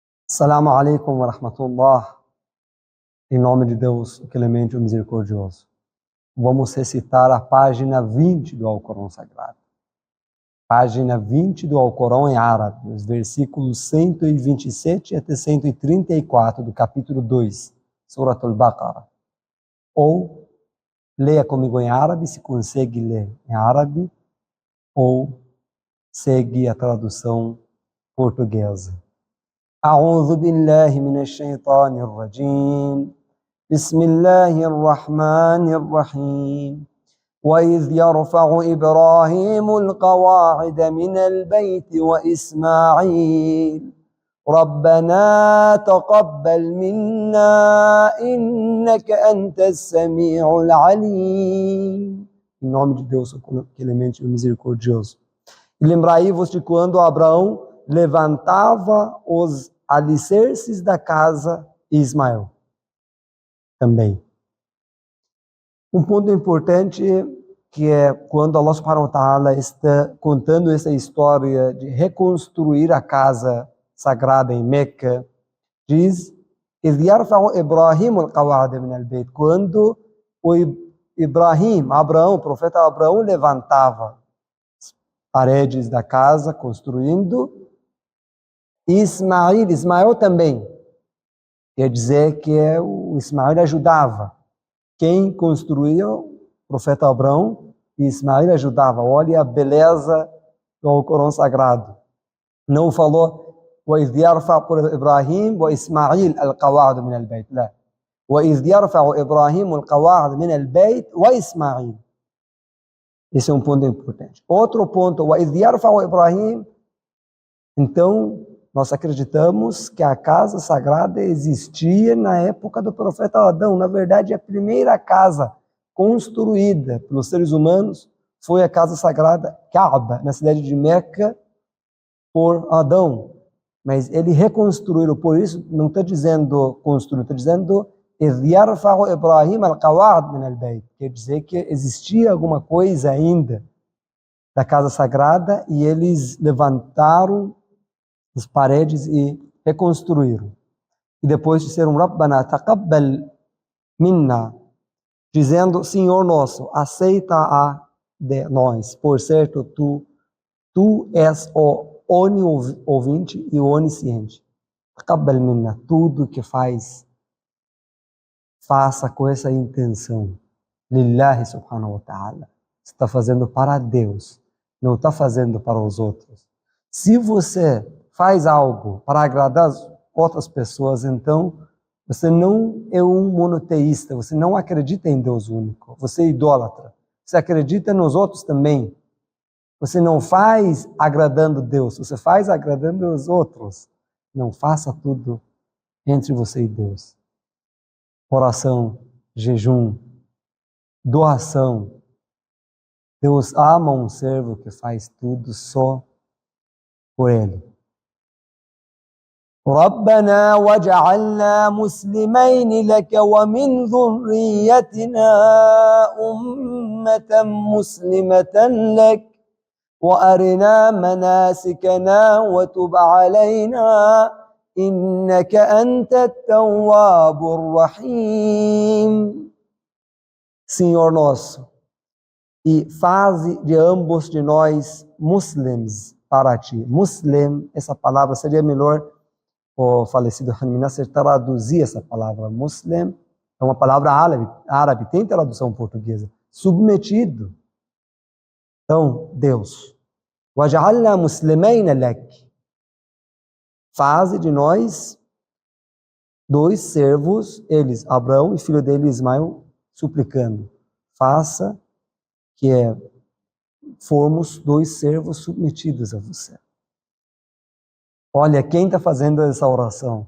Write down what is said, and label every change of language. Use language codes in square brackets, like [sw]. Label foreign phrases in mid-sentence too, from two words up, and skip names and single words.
[ar] السلام عليكم ورحمة الله. [pt] Em nome de Deus, o clemente e o misericordioso. Vamos recitar a página 20 do Alcorão Sagrado. Página 20 do Alcorão em árabe, os versículos 127 até 134 do capítulo 2, Surat al-Baqarah. Ou leia comigo em árabe, se consegue ler em árabe, ou segue a tradução portuguesa. [ar] أعوذ بالله من الشيطان الرجيم بسم الله الرحمن الرحيم وإذ يرفع إبراهيم القواعد من البيت وإسماعيل ربنا تقبل منا إنك أنت السميع العليم. [pt] Em nome de Deus, o clemente e o misericordioso. E lembrai-vos de quando Abraão levantava os alicerces da casa e Ismael também. Um ponto importante que é quando Allah [ar] سبحانه وتعالى [pt] está contando essa história de reconstruir a casa sagrada em Meca, diz quando o Abraão, o profeta Abraão levantava as paredes da casa, construindo. Ismael também. Quer dizer que o Ismael ajudava. Quem construía, o profeta Abraão, e Ismael ajudava. Olha a beleza do Alcorão Sagrado. Não falou [ar] وَإِذْ يَرْفَعُ إِبْرَاهِيمُ وَإِسْمَاعِيلُ الْقَوَاعِدَ مِنَ الْبَيْتِ لا وَإِذْ يَرْفَعُ إِبْرَاهِيمُ الْقَوَاعِدَ مِنَ الْبَيْتِ وَإِسْمَاعِيلُ. [pt] Esse é um ponto importante. Outro ponto, [ar] وَإِذْ يَرْفَعُ إِبْرَاهِيمُ. [pt] Então, nós acreditamos que a casa sagrada existia na época do profeta Adão. Na verdade, a primeira casa construída pelos seres humanos foi a casa sagrada Kaaba, na cidade de Meca, por Adão. Mas ele reconstruiu, por isso não está dizendo construir, está dizendo quer dizer que existia alguma coisa ainda da casa sagrada e eles levantaram as paredes e reconstruíram. E depois disseram [ar] ربنا تقبل منا, [pt] dizendo, Senhor nosso, aceita-a de nós, por certo tu és o ouvinte e o onisciente. [ar] تقبل منا, [pt] tudo que faça com essa intenção. [ar] لله سبحانه وتعالى. [pt] Você está fazendo para Deus, não está fazendo para os outros. Se você faz algo para agradar as outras pessoas, então você não é um monoteísta, você não acredita em Deus único, você é idólatra, você acredita nos outros também. Você não faz agradando Deus, você faz agradando os outros. Não faça tudo entre você e Deus. Oração, jejum, doação. Deus ama um servo que faz tudo só por ele. [ar] ربنا وجعلنا مسلمين لك ومن ذريتنا أمة مسلمة لك وأرنا مناسكنا وتب علينا إنك أنت التواب الرحيم. [pt] Senhor nosso, e faze de ambos de nós muslims para ti. Muslim, essa palavra seria melhor o falecido Hamid Nasser traduzir essa palavra. Muslim é uma palavra árabe, tem tradução portuguesa. Submetido. Então, Deus. [ar] وَجَعَلْنَا مُسْلِمَيْنَ لَكِ. [pt] Faze de nós dois servos, eles, Abraão e filho dele Ismael, suplicando. Faça que formos dois servos submetidos a você. Olha, quem está fazendo essa oração?